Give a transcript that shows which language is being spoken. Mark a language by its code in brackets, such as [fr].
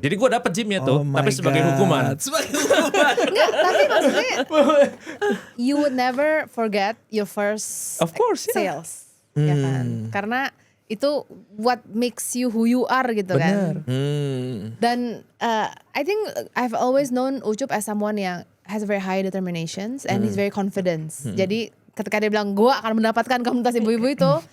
[id] Jadi gue dapet gymnya tuh, tapi sebagai hukuman. Enggak, tapi maksudnya [en] you would never forget your first Of course, sales, [id] ya kan? Karena itu [en] what makes you who you are [id] gitu kan. [en] Dan I think I've always known Ucup as someone yang has very high determinations and he's very confident. [id] Jadi ketika dia bilang gue akan mendapatkan komunitas ibu-ibu itu,